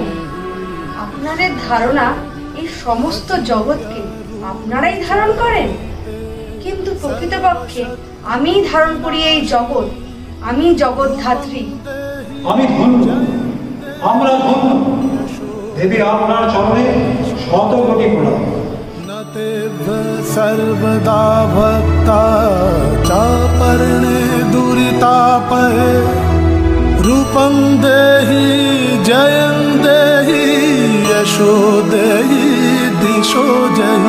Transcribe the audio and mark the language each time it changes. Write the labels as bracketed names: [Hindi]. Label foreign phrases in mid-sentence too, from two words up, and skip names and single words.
[Bangla] আপনাদের ধারণা এই সমস্ত জগৎকে আপনারাই ধারণ করেন, কিন্তু প্রকৃতপক্ষে আমি ধারণ করি এই জগৎ। আমি জগৎ ধাত্রী। আমি ধন্য, আমরা ধন্য। দেবী আপনার চরণে শত কোটি প্রণাম। [Sanskrit] सर्वदा भक्ता चापर्णे दुरितापहे। रूपं देहि जयं देहि यशो देहि दिशो जहि।